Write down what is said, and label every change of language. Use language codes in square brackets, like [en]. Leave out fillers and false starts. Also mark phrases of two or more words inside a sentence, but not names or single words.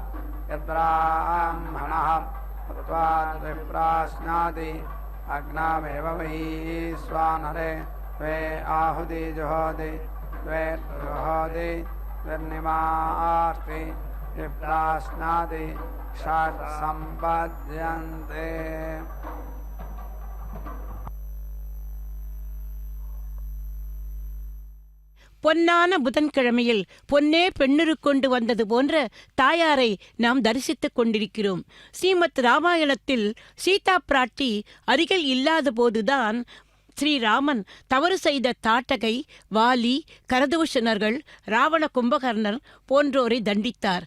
[sa] यद्ब्राह्मणः त्वाद्विप्राश्नाति अग्नामेव वै स्वानरे द्वे आहुति जुहोति द्वे जुहोति द्विर्निमाष्टि विप्राश्नाति षट् सम्पद्यन्ते [ta] பொன்னான புதன்கிழமையில் பொன்னே பெண்ணுரு கொண்டு வந்தது போன்ற தாயாரை நாம் தரிசித்துக் கொண்டிருக்கிறோம். ஸ்ரீமத் ராமாயணத்தில் சீதா பிராட்டி அருகில் இல்லாத போதுதான் ஸ்ரீராமன் தவறு செய்த தாட்டகை, வாலி, கரதூஷணர்கள், ராவண கும்பகர்ணர் போன்றோரை தண்டித்தார்.